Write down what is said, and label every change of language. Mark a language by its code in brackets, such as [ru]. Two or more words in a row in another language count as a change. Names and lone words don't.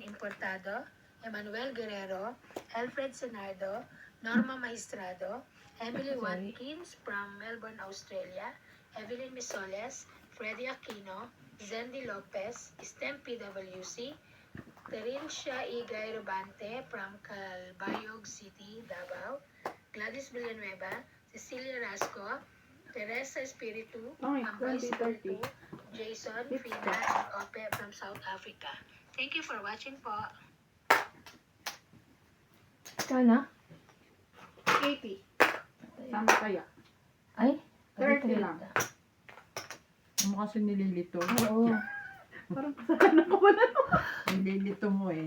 [en] Importado, Emmanuel Guerrero, Alfred Senardo, Norma Maestrado, Emily Watkins from Melbourne, Australia, Evelyn Misoles, Freddy Aquino, Zendi Lopez, STEM PWC, Terencia Igay Robante from Calbayog City, Davao, Gladys Villanueva, Cecilia Rasco, Teresa Espiritu, Okay, Ambay 2030. Espiritu, Jason, Frida, and Ope from South Africa. Thank you for watching po. [tl] Sana? 80. Sama kaya. Ay, 30 lang. Ano kasi nililito? Oo. Parang kasalanan ko wala no. Nililito mo eh.